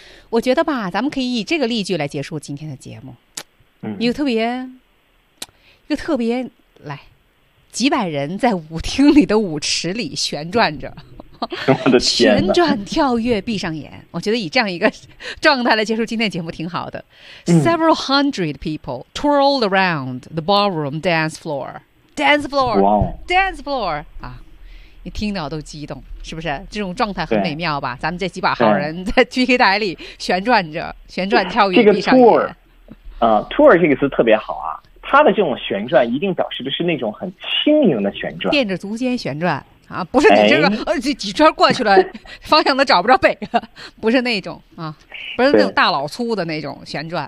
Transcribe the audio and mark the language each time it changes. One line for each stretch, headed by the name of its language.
Chinese: 我觉得吧，咱们可以以这个例句来结束今天的节目。嗯，有特别就特别来，几百人在舞厅里的舞池里旋转着，我的天，旋转跳跃，闭上眼，我觉得以这样一个状态来结束今天节目挺好的。
English: Several hundred people twirl around the ballroom dance floor， dance floor， dance floor，
Chinese: 啊，你听到都激动，是不是？这种状态很美妙吧？咱们这几百号人在 PK 台里旋转着，旋转跳跃，闭上眼。这个 tour 这个词特别好啊。它的这种旋转一定表示的是那种很轻盈的旋转，垫着足尖旋转啊，不是你这个、哎、几圈过去了，方向都找不着北，不是那种啊，不是那种大老粗的那种旋转。